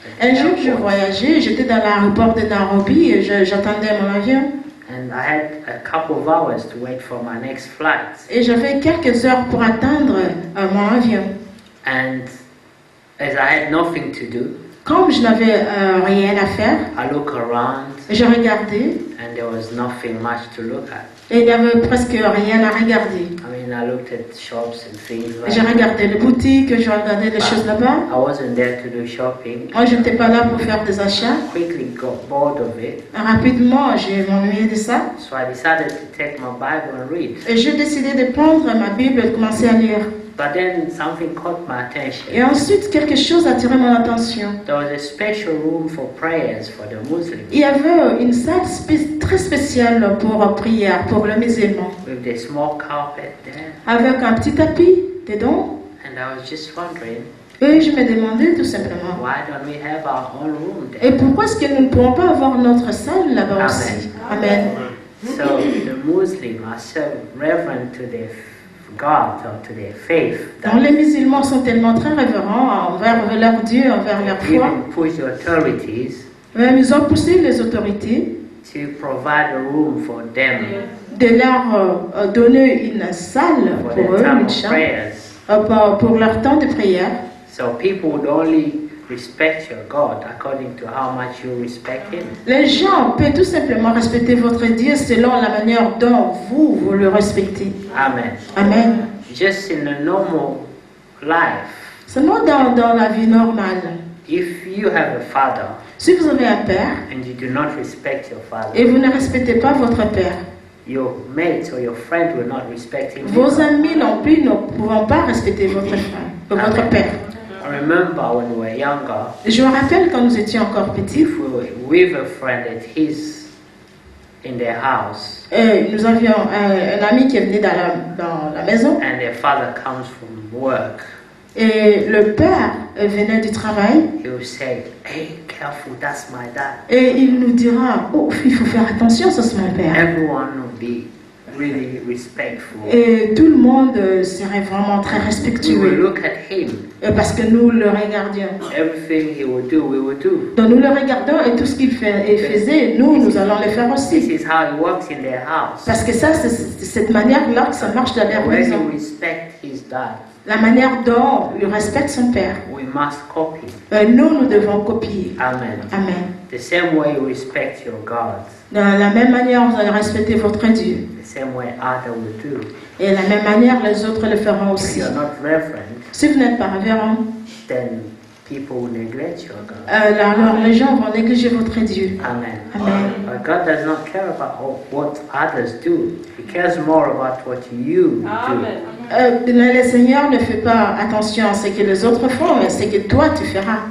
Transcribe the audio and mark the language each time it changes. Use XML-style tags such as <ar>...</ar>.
<fr>Un jour, je voyageais, j'étais dans l'aéroport de Nairobi et j'attendais mon avion.</fr> <en>And I had a couple of hours to wait for my next flight.</en> <fr>Et j'avais quelques heures pour attendre mon avion.</fr> <en>And as I had nothing to do,</en> <fr>Comme je n'avais rien à faire,</fr> <en>I looked around</en> <fr>je regardais</fr> <en>and there was nothing much to look at.</en> <fr>et il n'y avait presque rien à regarder.</fr> <en>I mean, I looked at shops and things like</en> <fr>Je regardais les boutiques, je regardais les choses là-bas.</fr> <en>I wasn't there to do shopping.</en> <fr>Moi, je n'étais pas là pour faire des achats.</fr> <en>Quickly got bored of it,</en> <fr>Rapidement, j'ai m'ennuyé de ça.</fr> <en>so I decided to take my Bible and read.</en> <fr>Et j'ai décidé de prendre ma Bible et de commencer à lire.</fr> <en>But then something caught my attention.</en> <fr>Et ensuite, quelque chose a attiré mon attention.</fr> <en>There was a special room for prayers for the Muslims</en> <fr>Il y avait une salle très spéciale pour prière, pour le musulman,</fr> <en>with the small carpet there.</en> <fr>avec un petit tapis dedans.</fr> <en>And I was just wondering,</en> <fr>Et je me demandais tout simplement,</fr> <en>why don't we have our own room</en> <fr>et</fr> <en>there?</en> <fr>pourquoi est-ce que nous ne pouvons pas avoir notre salle là-bas aussi?</fr> <en>Amen. So the Muslims are so reverent to their God or to their faith</en> <fr>Donc, les musulmans sont tellement très révérents envers leur Dieu, envers leur</fr> <en>they</en> <fr>foi.</fr> <en>even push the authorities</en> <fr>Même ils ont poussé les autorités</fr> <en>to provide a room for them</en> <fr>de leur donner une salle</fr> <en>for their</en> <fr>eux,</fr> <en>time</en> <fr>une</fr> <en>of</en> <fr>chambre,</fr> <en>prayers.</en> <fr>pour leur temps de prière.</fr> <en>So people would only respect your God according to how much you respect Him.</en> <fr>Les gens peuvent tout simplement respecter votre Dieu selon la manière dont vous le respectez.</fr> <en>Amen.</en> <fr>Amen.</fr> <en>Just in a normal life,</en> <fr>Seulement dans la vie normale,</fr> <en>if you have a father</en> <fr>si vous avez un père</fr> <en>and you do not respect your</en> <fr>et</fr> <en>father,</en> <fr>vous ne respectez pas votre père,</fr> <en>your mates or your friend will not respect him.</en> <fr>vos amis non plus ne pourront pas respecter votre frère, votre père.</fr> <en>I remember when we were younger,</en> <fr>Je me rappelle quand nous étions encore petits,</fr> <en>if we were with a friend at his in their house</en> <fr>nous avions un ami qui venait dans la maison</fr> <en>and their father comes from work,</en> <fr>et le père venait du travail</fr> <en>he will say, "Hey, careful, that's my dad."</en> <fr>et il nous dira, oh, il faut faire attention, ça c'est mon père.</fr> <en>Everyone will be really respectful.</en> <fr>Et tout le monde serait vraiment très</fr> <en>We will</en> <fr>respectueux</fr> <en>look at him.</en> <fr>parce que nous le regardions.</fr> <en>Everything he will do, we will do.</en> <fr>Donc nous le regardons et tout ce qu'il faisait, nous allons le faire</fr> <en>This</en> <fr>aussi.</fr> <en>is how it works in their house.</en> <fr>Parce que ça, c'est cette manière-là que ça marche dans leur</fr> <en>When</en> <fr>maison.</fr> <en>you respect his dad,</en> <fr>La manière dont il respecte son père.</fr> <en>we must copy.</en> <fr>Nous devons copier.</fr> <en>Amen.</en> <fr>Amen.</fr> <en>The same way you respect your God,</en> <fr>De la même manière, vous allez respecter votre Dieu.</fr> <en>the same way others will do.</en> <fr>Et de la même manière, les autres le feront</fr> <en>If</en> <fr>aussi.</fr> <en>you're not reverent,</en> <fr>Si vous n'êtes pas révérend,</fr> <en>then people will neglect your God.</en> <fr>alors les gens vont négliger votre Dieu.</fr> <en>Amen.</en> <fr>Amen.</fr> <en>But God does not care about what others do. He cares more about what you do.</en> <fr>Le Seigneur ne fait pas attention à ce que les autres font, mais ce que toi tu feras.</fr>